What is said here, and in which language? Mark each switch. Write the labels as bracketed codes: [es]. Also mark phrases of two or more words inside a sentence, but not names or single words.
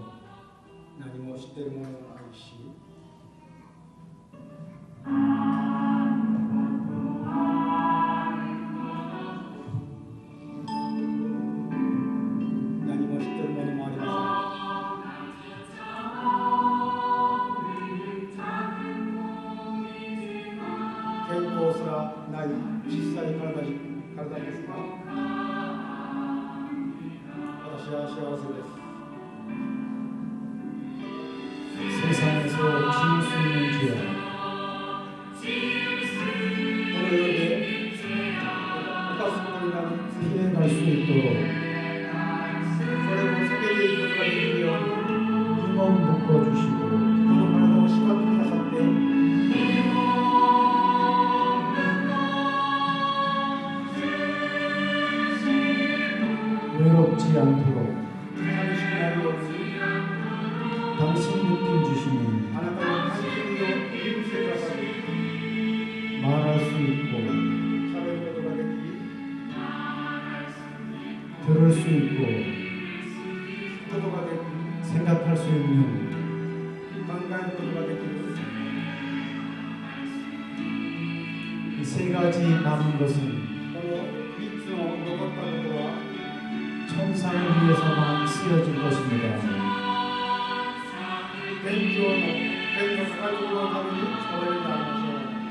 [ja] 何も知っているものもないし何も知っているものもありません。健康すらない小さい体ですが私は幸せです。 [ko] 세상에서 지을 수 있는 죄악 [ja] この世で犯すことになる罪 [ko] 피해갈 수 있도록 [ja] それを避けていくことができるように [ko] 이 몸 묶어주시고 [ja] この体を縛ってくださって [ko] 외롭지 않도록 [ja] 寂しくなるように [ko] 당신 느낌 주시니 [ja] あなたの関心を許してくださり [ko] 말할 수 있고 [ja] 喋ることができ [ko] 들을 수 있고 [ja] 聞くことができ [ko] 생각할 수 있는 [ja] 考えることができる [ko] 이 세 가지 남은 것은 [ja] この3つの残ったことは [ko] 천상을 위해서만 쓰여질 것입니다. [ja] 天の高いところのために使われるでありましょう。